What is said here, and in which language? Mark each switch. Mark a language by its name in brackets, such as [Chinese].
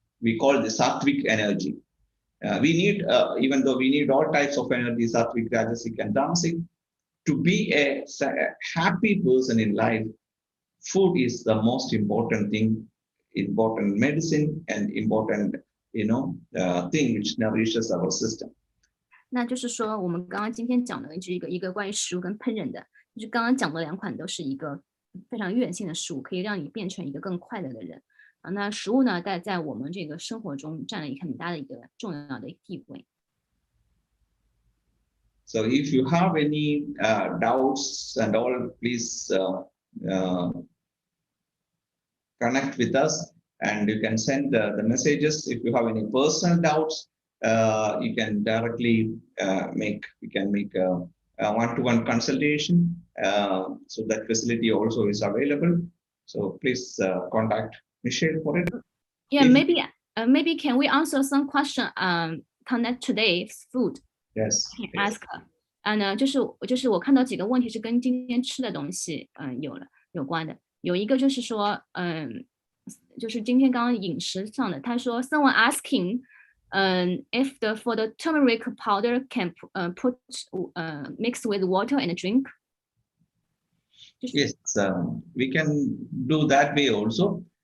[English] We call the sattvic energy. We need, even though we need all types of energy, sattvic, rajasic, and tamasic, to be a happy person in life. Food is the most important thing, important medicine, and important, thing which nourishes our system. [Chinese] 那就是说，我们刚刚今天讲的一个关于食物跟烹饪的，就是刚刚讲的两款都是一个非常院性的食物，可以让你变成一个更快乐的人啊。那食物呢，在我们这个生活中占了一个很大的一个重要的地位。 [English] So if you have any doubts and all, please connect with us, and you can send the messages. If you have any personal doubts, you can directly make a one-to-one consultation. So that facility also is available. So please contact Michelle for it. Yeah, If- maybe can we answer some question connect today's food? Yes. Can yes. ask. [Chinese] 呢，就是我看到几个问题是跟今天吃的东西有关的。有一个就是说，就是今天刚刚饮食上的，他说 [English] someone asking, if for the turmeric powder can put mix with water and drink. Yes, we can do that way also.